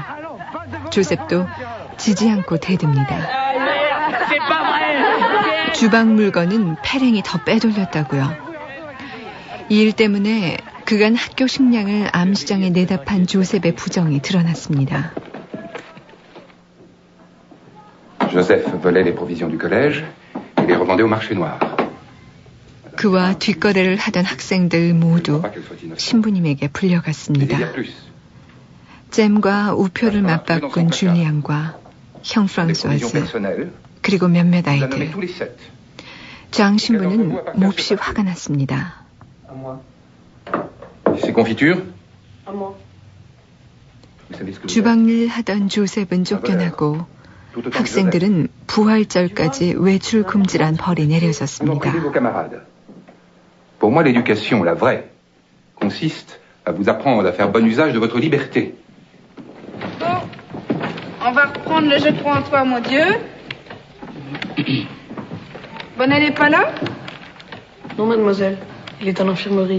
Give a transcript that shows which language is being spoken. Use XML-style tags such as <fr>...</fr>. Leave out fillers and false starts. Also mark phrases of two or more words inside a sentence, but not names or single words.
<ko>조셉도 지지 않고 대듭니다. 주방 물건은 페랭이 더 빼돌렸다고요. 이 일 때문에 그간 학교 식량을 암시장에 내다 판 조셉의 부정이 드러났습니다.</ko> <fr>Joseph volait les provisions du collège et les revendait au marché noir.</fr> <ko>그와 뒷거래를 하던 학생들 모두 신부님에게 불려갔습니다. 잼과 우표를 맞바꾼 줄리앙과 형 프랑소아즈 그리고 몇몇 아이들. 장 신부는 몹시 화가 났습니다. 주방일 하던 조셉은 쫓겨나고 학생들은 부활절까지 외출 금지란 벌이 내려졌습니다.</ko> <fr>Pour moi, l'éducation, la vraie, consiste à vous apprendre à faire bon usage de votre liberté. Bon, on va reprendre le jeu de 3 en 3, mon Dieu. Bonnet n'est pas là? Non, mademoiselle. Il est à l'infirmerie.</fr>